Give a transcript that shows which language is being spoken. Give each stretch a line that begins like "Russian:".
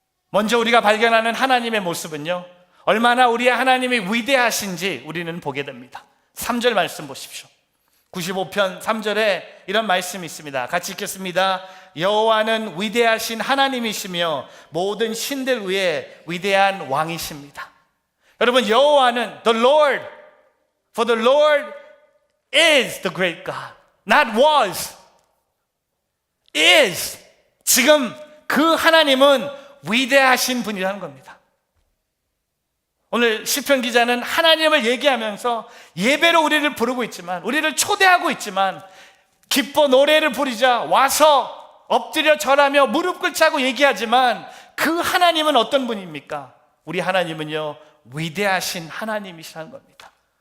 Korean: 먼저 우리가 발견하는 하나님의 모습은요, 얼마나 우리의 하나님이 위대하신지 우리는 보게 됩니다. 3절 말씀 보십시오. 95편 3절에 이런 말씀이 있습니다. 같이 읽겠습니다. 여호와는 위대하신 하나님이시며 모든 신들 위에 위대한 왕이십니다. 여러분, 여호와는
English: the Lord, for the Lord is the great God. Not was, is.
Korean: 지금 그 하나님은 위대하신 분이라는 겁니다. 오늘 시편 기자는 하나님을 얘기하면서 예배로 우리를 부르고 있지만, 우리를 초대하고 있지만, 기뻐 노래를 부르자 와서 엎드려 절하며 무릎 꿇자고 얘기하지만, 그 하나님은 어떤 분입니까? 우리 하나님은요, 위대하신 하나님이시라는 겁니다.